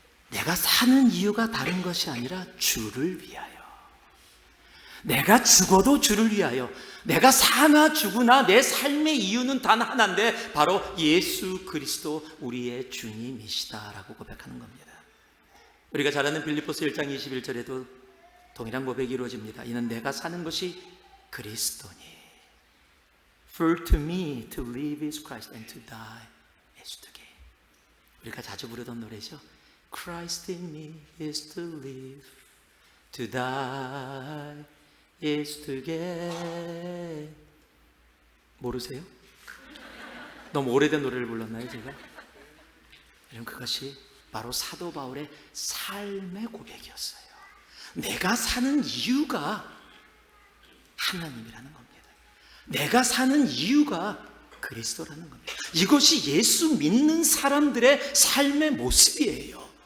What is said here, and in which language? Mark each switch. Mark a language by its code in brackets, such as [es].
[ko] 내가 사는 이유가 다른 것이 아니라 주를 위하여, 내가 죽어도 주를 위하여, 내가 사나 죽으나 내 삶의 이유는 단 하나인데 바로 예수 그리스도 우리의 주님이시다라고 고백하는 겁니다. 우리가 잘 아는 빌립보서 1장 21절에도 동일한 고백이 이루어집니다. 이는 내가 사는 것이 그리스도니, [en] For to me to live is Christ and to die is to gain. [ko] 우리가 자주 부르던 노래죠. [en] Christ in me is to live, to die is to gain. [ko] 모르세요? 너무 오래된 노래를 불렀나요, 제가? 여러분, 그것이 바로 사도 바울의 삶의 고백이었어요. 내가 사는 이유가 하나님이라는 겁니다. 내가 사는 이유가 그리스도라는 겁니다. 이것이 예수 믿는 사람들의 삶의 모습이에요.